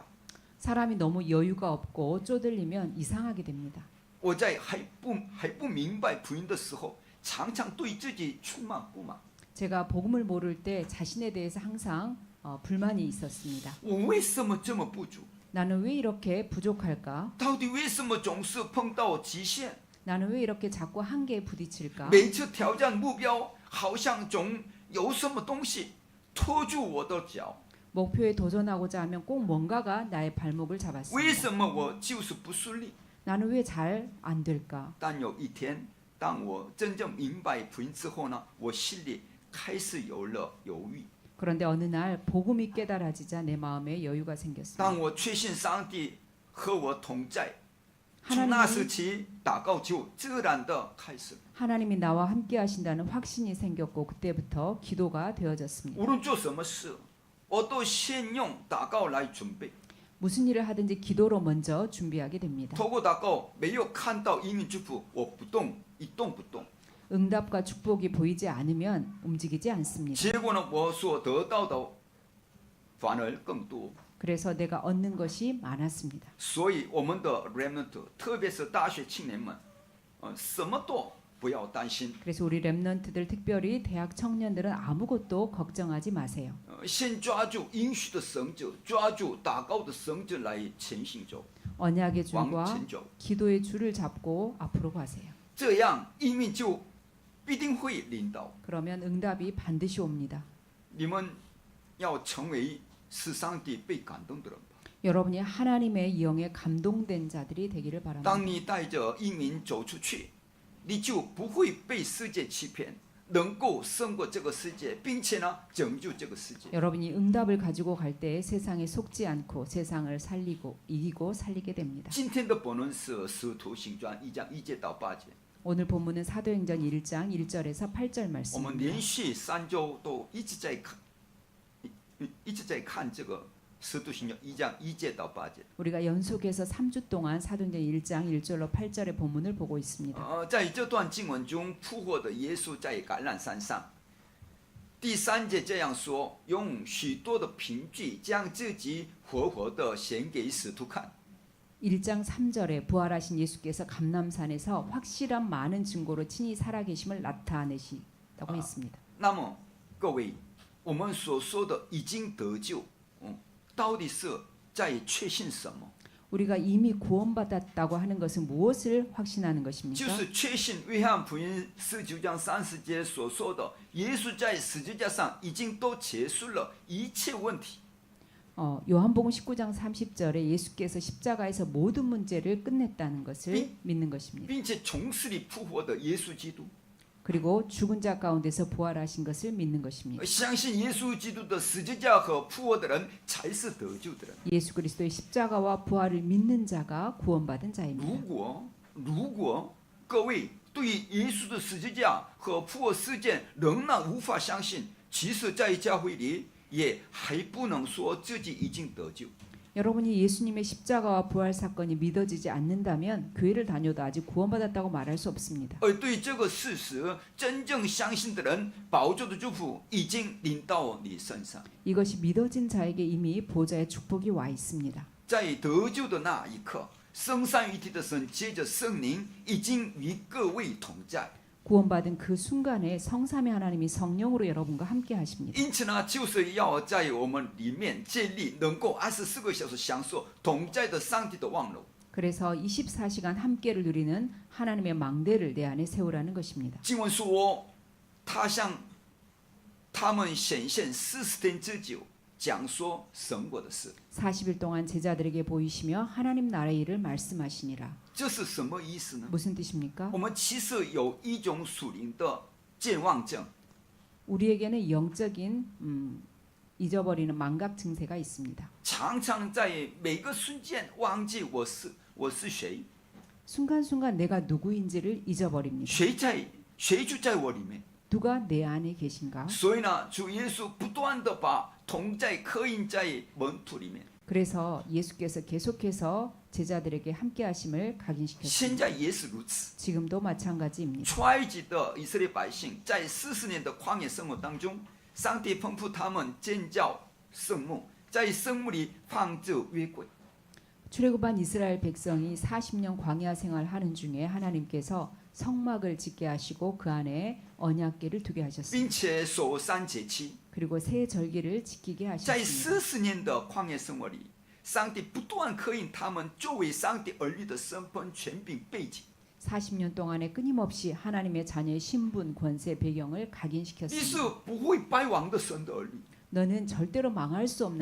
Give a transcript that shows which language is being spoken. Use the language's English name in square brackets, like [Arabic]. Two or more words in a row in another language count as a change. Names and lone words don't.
[Korean] 사람이 너무 여유가 없고 쪼들리면 이상하게 됩니다. [Chinese] 我在还不明白福音的时候，常常对自己充满不满。 [Korean] 제가 복음을 모를 때 자신에 대해서 항상 불만이 있었습니다. [Chinese] 我为什么这么不足？ [Korean] 나는 왜 이렇게 부족할까? [Chinese] 到底为什么总是碰到极限？ [Korean] 나는 왜 이렇게 자꾸 한계에 부딪힐까? [Chinese] 每次挑战目标，好像总有什么东西拖住我的脚。 [Korean] 목표에 도전하고자 하면 꼭 뭔가가 나의 발목을 [Chinese] 为 [Korean] 잡았습니다. [Chinese] 什么我就是不顺利？ [Korean] 나는 왜 잘 안 될까? [Chinese] 但有一天，当我真正明白福音之后呢，我心里开始有了犹豫。 [Korean] 그런데 어느 날 복음이 깨달아지자 내 마음에 여유가 생겼습니다. [Chinese] 当我确信上帝和我同在，从那时 [Korean] 하나님이, [Chinese] 起，祷告就自然的开始。 [Korean] 하나님이 나와 함께 하신다는 확신이 생겼고 그때부터 기도가 되어졌습니다. [Chinese] 无论做什么事，我都先用祷告来准备。 [Korean] 무슨 일을 하든지 기도로 먼저 준비하게 됩니다. [Chinese] 透过祷告，没有看到应允祝福，我不动，一动不动。 [Korean] 응답과 축복이 보이지 않으면 움직이지 않습니다. [Chinese] 结果呢，我所得到的反而更多。 [Korean] 그래서 내가 얻는 것이 많았습니다. [Chinese] 所以我们的 remnant， 特别是大学青年们，什么都不要担心。 [Korean] 그래서 우리 렘넌트들 특별히 대학 청년들은 아무것도 걱정하지 마세요. [Chinese] 先抓住应许的绳子，抓住祷告的绳子来前行走， [Korean] 언약의 [Chinese] 往 [Korean] 줄과 [Chinese] 前走。 [Korean] 기도의 줄을 잡고 앞으로 가세요. [Chinese] 这样应允就必定会领导。 [Korean] 그러면 응답이 반드시 옵니다. [Chinese] 你们要成为使上帝被感动的人吧。 [Korean] 여러분이 하나님의 영에 감동된 자들이 되기를 바랍니다. [Chinese] 当你带着应允走出去，你就不会被世界欺骗，能够胜过这个世界，并且呢拯救这个世界。 [Korean] 여러분이 응답을 가지고 갈 때 세상에 속지 않고 세상을 이기고 살리게 됩니다. [Chinese] 今天的本论是《使徒行传》1章1节到8节。 [Korean] 오늘 본문은 사도행전 1장 1절에서 8절 [Chinese] 我们 [Korean] 말씀입니다. [Chinese] 连续3周都一直在看这个《使徒行传》1章1节到8节。 [Korean] 우리가 연속해서 3주 동안 사도행전 1장 1절로 8절의 본문을 보고 있습니다. [Chinese] 在这段经文中，复活的耶稣在橄榄山上。第3节这样说：用许多的凭据将自己活活的显给使徒看。 [Korean] 1장 3절에 부활하신 예수께서 감람산에서 확실한 많은 증거로 친히 살아계심을 나타내시다고 했습니다. [Chinese] 那么各位，我们所说的已经得救，到底是在确信什么？ [Korean] 우리가 이미 구원받았다고 하는 것은 무엇을 확신하는 [Chinese] 就 [Korean] 것입니까? [Chinese] 是确信约翰福音19章30节所说的，耶稣在十字架上已经都结束了一切问题。 [Korean] 요한복음 19장 30절에 예수께서 십자가에서 모든 문제를 끝냈다는 것을 믿는 것입니다. [Chinese] 并且从死里复活的耶稣基督， [Korean] 그리고 죽은 자 가운데서 부활하신 것을 믿는 것입니다. [Chinese] 相信耶稣基督的十字架和复活的人才是得救的人。 [Korean] 예수 그리스도의 십자가와 부활을 믿는 자가 구원받은 [Chinese] 如 [Korean] 자입니다. [Chinese] 果各位对于耶稣的十字架和复活事件仍然无法相信，其实在教会里也还不能说自己已经得救。 [Korean] 여러분이 예수님의 십자가와 부활 사건이 믿어지지 않는다면 교회를 다녀도 아직 구원받았다고 말할 수 없습니다. [Chinese] 而对这个事实真正相信的人，宝座的祝福已经临到你身上。 [Korean] 이것이 믿어진 자에게 이미 보좌의 축복이 와 있습니다. [Chinese] 在得救的那一刻，升三一体的神借着圣灵已经与各位同在。 [Korean] 구원받은 그 순간에 성삼위 하나님이 성령으로 여러분과 함께 하십니다. [Chinese] 因此呢，就是要在我们里面建立能够24个小时享受同在的上帝的望楼。 [Korean] 그래서 24시간 함께를 누리는 하나님의 망대를 내 안에 세우라는 것입니다. [Chinese] 经文说，他向他们显现40天之久，讲说神国的事。 [Korean] 40일 동안 제자들에게 보이시며 하나님 나라의 일을 말씀하시니라. [Chinese] 这是什么意思呢？ [Korean] 무슨 뜻입니까? [Chinese] 我们其实有一种属灵的健忘症。 [Korean] 우리에게는 영적인 잊어버리는 망각 증세가 있습니다. [Chinese] 常常在每个瞬间忘记我是谁， [Korean] 순간순간 내가 누구인지를 잊어버립니다. [Chinese] 谁就在我里面。 [Korean] 누가 내 안에 계신가? [Chinese] 所以呢，主耶稣不断的把同在刻印在门徒里面。 [Korean] 그래서 예수께서 계속해서 제자들에게 함께 하심을 [Chinese] 现 [Korean] 각인시켰습니다. [Chinese] 在也是如此。 [Korean] 지금도 마찬가지입니다. [Chinese] 出埃及的以色列百姓在40年的旷野生活当中，上帝吩咐他们建造圣幕，在圣幕里放置约柜。 [Korean] 출애굽한 이스라엘 백성이 40년 광야 생활하는 중에 하나님께서 성막을 짓게 하시고 그 안에 언약궤를 두게 하셨습니다. [Chinese] 并且守三节期。 [Korean] 그리고 새 절기를 지키게 [Chinese] 在 [Korean] 하셨습니다. [Chinese] 40年的旷野生活里，上帝不断刻印他们作为上帝儿女的身份、权柄、背景。 [Korean] 40년 동안에 끊임없이 하나님의 자녀의 신분, 권세, 배경을 [Chinese] 你是 [Korean] 각인시켰습니다. [Chinese] 不会败亡的神的儿女， [Korean] 너는 절대로 망할 수 없는